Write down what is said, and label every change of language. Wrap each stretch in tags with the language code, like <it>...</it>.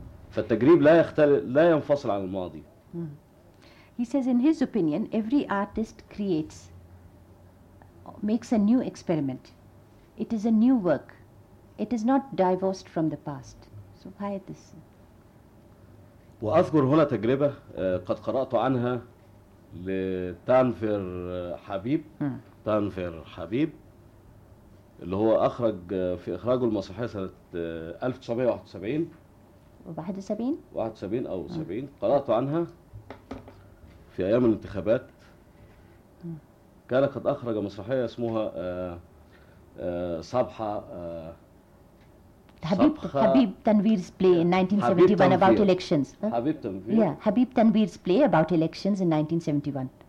<ar>فالتجريب لا ينفصل عن الماضي.</ar> <en>He says in his opinion every artist creates makes a new experiment. It is a new work. It is not divorced from the past. So why this?</en> <ar>وأذكر هنا تجربة قد قرأت عنها لتانفير حبيب. تانفير حبيب اللي هو أخرج في إخراجه المسرحية سنة 1971 71 71 أو 70 قرأت عنها في أيام الانتخابات. كان قد أخرج مسرحية اسمها صبحة</ar> <en>Habib Tanvir's play in 1971 about elections. Habib Tanvir. Yeah, Habib Tanvir's play about elections in 1971.</en>